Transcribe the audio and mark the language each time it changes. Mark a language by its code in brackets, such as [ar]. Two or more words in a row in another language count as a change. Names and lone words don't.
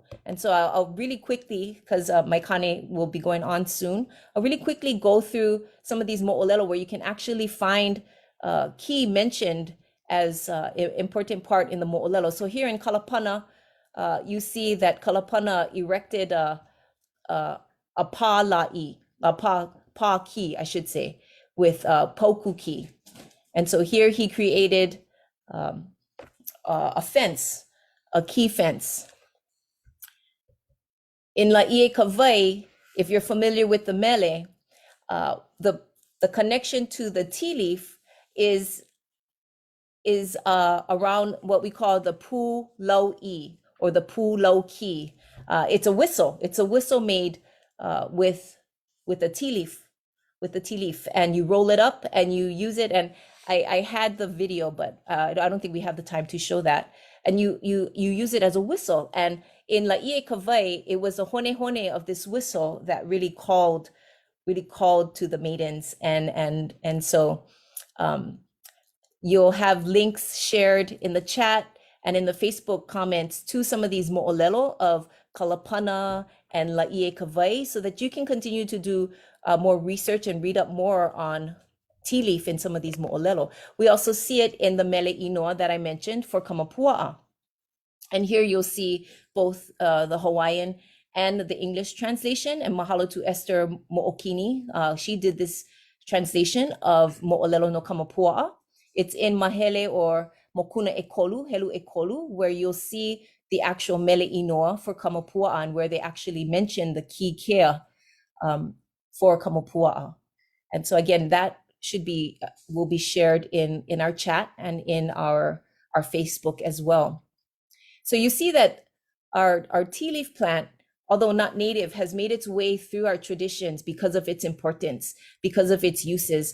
[en] And so I'll really quickly, because my kane will be going on soon, I'll really quickly go through some of these mo'olelo where you can actually find ki mentioned as an important part in the mo'olelo. So here in Kalapana, you see that Kalapana erected a [haw] pa la'i, [en] a [haw] pa ki, [en] I should say, with [haw] poku ki. [en] And so here he created a fence, a key fence. In Laie Kawai, if you're familiar with the mele, the connection to the tea leaf is around what we call the [haw] pu lau-i, [en] or the [haw] pu lau-ki. [en] It's a whistle. It's a whistle made with the tea leaf, and you roll it up and you use it. And I had the video, but I don't think we have the time to show that. And you use it as a whistle. And in Laie Kawai, it was a [haw] hone hone [en] of this whistle that really called to the maidens. And so you'll have links shared in the chat and in the Facebook comments to some of these mo'olelo of Kalapana and Laie Kawai, so that you can continue to do more research and read up more on tea leaf in some of these mo'olelo. We also see it in the [haw] mele inoa [en] that I mentioned for Kamapua'a. And here you'll see both the Hawaiian and the English translation. And mahalo to Esther Mo'okini. She did this translation of [haw] mo'olelo no Kamapua'a. [en] It's in Mahele, or [haw] Mokuna Ekolu, Helu Ekolu, [en] where you'll see the actual [haw] mele inoa [en] for Kamapua'a, and where they actually mention the key care for Kamapua'a. And so again, that will be shared in our chat and in our Facebook as well. So you see that our tea leaf plant, although not native, has made its way through our traditions because of its importance, because of its uses.